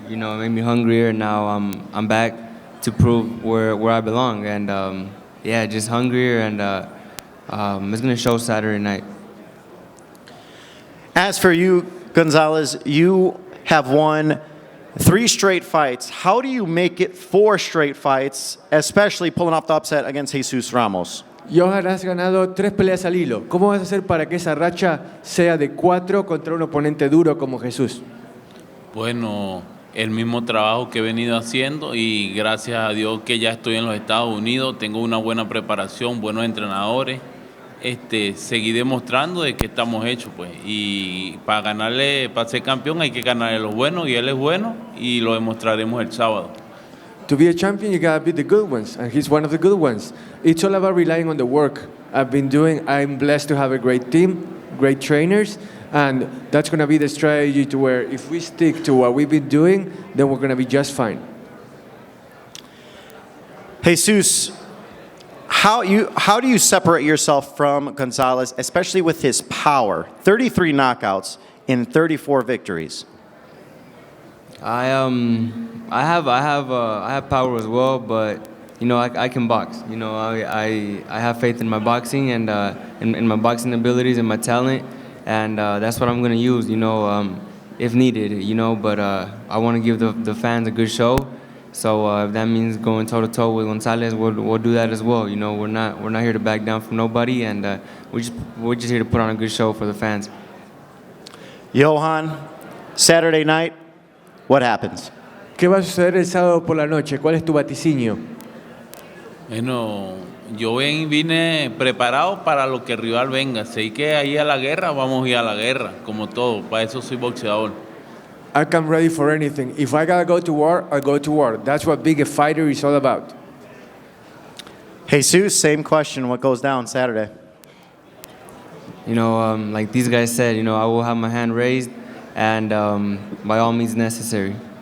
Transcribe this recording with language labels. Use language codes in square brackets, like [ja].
[en] You know, it made me hungrier. And now I'm back to prove where I belong, and yeah, just hungrier, and it's gonna show Saturday night. As for you, Gonzalez, you have won 3 straight fights. How do you make it 4 straight fights, especially pulling off the upset against Jesus Ramos? [es] Johan, has ganado 3 peleas al hilo. ¿Cómo vas a hacer para que esa racha sea de 4 contra un oponente duro como Jesús? Bueno, el mismo trabajo que he venido haciendo y gracias a Dios que ya estoy en los Estados Unidos, tengo una buena preparación, buenos entrenadores, seguí demostrando de que estamos hechos, pues, y para ser campeón hay que ganarle los buenos, y él es bueno y lo demostraremos el sábado. [en] To be a champion, you gotta be the good ones, and he's one of the good ones. It's all about relying on the work I've been doing. I'm blessed to have a great team, great trainers, and that's gonna be the strategy to where if we stick to what we've been doing, then we're gonna be just fine. Jesus, how do you separate yourself from Gonzalez, especially with his power? 33 knockouts in 34 victories. I have power as well, but you know I can box. You know I have faith in my boxing and in my boxing abilities and my talent, and that's what I'm gonna use. You know, if needed. You know, but I want to give the fans a good show. So if that means going toe to toe with Gonzalez, we'll do that as well. You know, we're not here to back down from nobody, and we're just here to put on a good show for the fans. Johan, Saturday night, what happens? [es] ¿Qué va a suceder el sábado por la noche? ¿Cuál es tu vaticinio? Bueno, yo vine preparado para lo que el rival venga. Si hay que ir a la guerra, vamos a ir a la guerra, como todo. Para eso soy boxeador. [en] I come ready for anything. If I gotta go to war, I go to war. That's what being a fighter is all about. Jesus, same question. What goes down Saturday? You know, like these guys said, you know, I will have my hand raised, and by all means necessary.